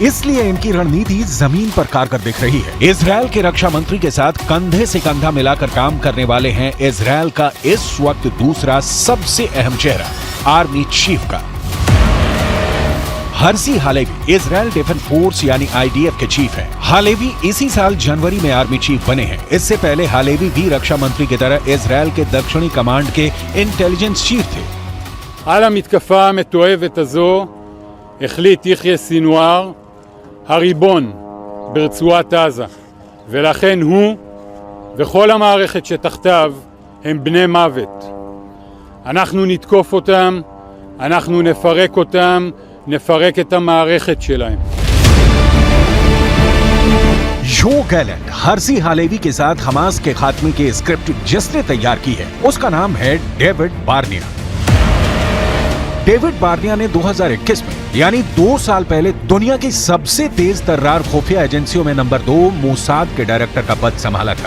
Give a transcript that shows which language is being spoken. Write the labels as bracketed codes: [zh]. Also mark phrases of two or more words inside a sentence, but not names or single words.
[hi] इसलिए इनकी रणनीति जमीन पर कारगर दिख रही है। इजराइल के रक्षा मंत्री के साथ कंधे से कंधा मिलाकर काम करने वाले हैं इजराइल का इस वक्त दूसरा सबसे अहम चेहरा, [en] army chief [hi] का। हर्जी हालेवी इजराइल डिफेंस फोर्स यानी आईडीएफ के चीफ हैं। हालेवी इसी साल जनवरी में आर्मी चीफ बने हैं। इससे पहले हालेवी भी रक्षा मंत्री की तरह इजराइल के दक्षिणी कमांड के [en] intelligence chief [hi] थे। [he] על המתקפה המתועבת הזו החליט יחיא סינואר, הריבון ברצועת עזה, ולכן הוא וכל המערכת שתחתיו הם בני מוות. אנחנו נתקוף אותם, אנחנו נפרק אותם, נפרק את המערכת שלהם. [hi] जो गैलेंट हर्जी हालेवी के साथ हमास के खात्मे की स्क्रिप्ट जिसने तैयार की है उसका नाम है डेविड बार्निया। डेविड बार्निया ने 2021 में यानी 2 साल पहले दुनिया की सबसे तेज तर्रार खुफिया एजेंसियों में नंबर 2 मोसाद के डायरेक्टर का पद संभाला था।